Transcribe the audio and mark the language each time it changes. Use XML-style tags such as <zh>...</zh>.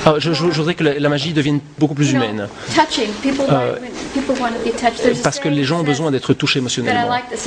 <fr>Je voudrais que la magie devienne beaucoup plus humaine.</fr> <en>Touching. People want to be touched.</en> <fr>Parce que les gens ont besoin d'être touchés émotionnellement.</fr>